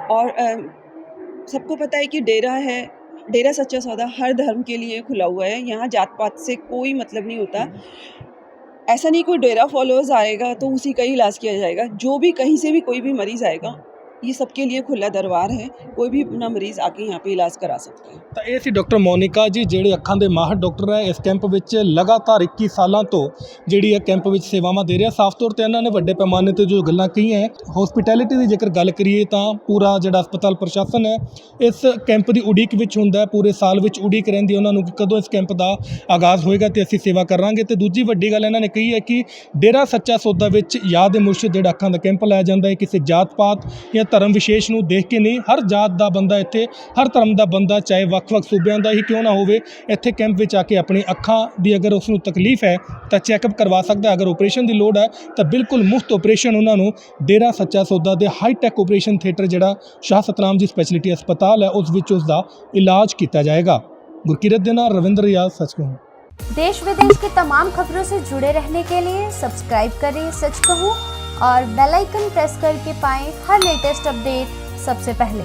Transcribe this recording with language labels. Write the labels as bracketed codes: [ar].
[hi] और सबको पता है कि डेरा है, डेरा सच्चा सौदा हर धर्म के लिए खुला हुआ है, यहाँ जात पात से कोई मतलब नहीं होता। ऐसा नहीं कोई डेरा फॉलोअर्स आएगा तो उसी का ही इलाज किया जाएगा, जो भी कहीं से भी कोई भी मरीज़ आएगा, ये सबके लिए खुला दरबार है, कोई भी अपना मरीज़ आके यहाँ पे इलाज करा सकता है। [pa] ਤਾਂ ਇਹ ਸੀ ਡਾਕਟਰ ਮੋਨਿਕਾ ਜੀ, ਜਿਹੜੇ ਅੱਖਾਂ ਦੇ ਮਾਹਰ ਡਾਕਟਰ ਹੈ। ਇਸ ਕੈਂਪ ਵਿੱਚ ਲਗਾਤਾਰ 21 ਸਾਲਾਂ ਤੋਂ ਜਿਹੜੀ ਹੈ ਕੈਂਪ ਵਿੱਚ ਸੇਵਾਵਾਂ ਦੇ ਰਿਹਾ। ਸਾਫ਼ ਤੌਰ ਤੇ ਇਹਨਾਂ ਨੇ ਵੱਡੇ ਪੈਮਾਨੇ ਤੇ ਜੋ ਗੱਲਾਂ ਕਹੀਆਂ ਹੈ, ਹਸਪੀਟੈਲਿਟੀ ਦੀ ਜੇਕਰ ਗੱਲ ਕਰੀਏ ਤਾਂ ਪੂਰਾ ਜਿਹੜਾ ਹਸਪਤਾਲ ਪ੍ਰਸ਼ਾਸਨ ਹੈ ਇਸ ਕੈਂਪ ਦੀ ਉਡੀਕ ਵਿੱਚ ਹੁੰਦਾ ਹੈ। ਪੂਰੇ ਸਾਲ ਵਿੱਚ ਉਡੀਕ ਰਹਿੰਦੀ ਉਹਨਾਂ ਨੂੰ ਕਿ ਕਦੋਂ ਇਸ ਕੈਂਪ ਦਾ ਆਗਾਜ਼ ਹੋਏਗਾ ਤੇ ਅਸੀਂ ਸੇਵਾ ਕਰਾਂਗੇ। ਤੇ ਦੂਜੀ ਵੱਡੀ ਗੱਲ ਇਹਨਾਂ ਨੇ ਕਹੀ ਹੈ ਕਿ ਡੇਰਾ ਸੱਚਾ ਸੌਦਾ ਵਿੱਚ ਯਾਦ ਮੁਰਸ਼ਿਦ ਜਿਹੜਾ ਅੱਖਾਂ ਦਾ ਕੈਂਪ ਲਾਇਆ ਜਾਂਦਾ ਹੈ, ਕਿਸੇ ਜਾਤ ਪਾਤ ਜਾਂ ਧਰਮ ਵਿਸ਼ੇਸ਼ ਨੂੰ ਦੇਖ ਕੇ ਨਹੀਂ, ਹਰ ਜਾਤ ਦਾ ਬੰਦਾ ਇੱਥੇ, ਹਰ ਧਰਮ ਦਾ ਬੰਦਾ, ਚਾਹੇ ਵੱਖ-ਵੱਖ ਸੂਬਿਆਂ ਦਾ ਹੀ ਕਿਉਂ ਨਾ ਹੋਵੇ, ਇੱਥੇ ਕੈਂਪ ਵਿੱਚ ਆ ਕੇ ਆਪਣੀ ਅੱਖਾਂ ਦੀ ਅਗਰ ਉਸ ਨੂੰ ਤਕਲੀਫ ਹੈ ਤਾਂ ਚੈੱਕਅਪ ਕਰਵਾ ਸਕਦਾ। ਅਗਰ ਆਪਰੇਸ਼ਨ ਦੀ ਲੋੜ ਹੈ ਤਾਂ ਬਿਲਕੁਲ ਮੁਫਤ ਆਪਰੇਸ਼ਨ ਉਹਨਾਂ ਨੂੰ ਡੇਰਾ ਸੱਚਾ ਸੌਦਾ ਦੇ ਹਾਈਟੈਕ ਆਪਰੇਸ਼ਨ ਥੀਏਟਰ ਜਿਹੜਾ ਸ਼ਾਹ ਸਤਨਾਮ ਜੀ ਸਪੈਸ਼ਲਿਟੀ ਹਸਪਤਾਲ ਹੈ ਉਸ ਵਿੱਚ ਉਸ ਦਾ ਇਲਾਜ ਕੀਤਾ जाएगा। गुरकीरत ਦੇ ਨਾਲ रविंद्र रियाज, सच कहूँ। [hi] देश विदेश की तमाम खबरों से जुड़े रहने के लिए सब्सक्राइब करें सच कहूँ और बेल आइकन प्रेस करके पाएं हर लेटेस्ट अपडेट सबसे पहले।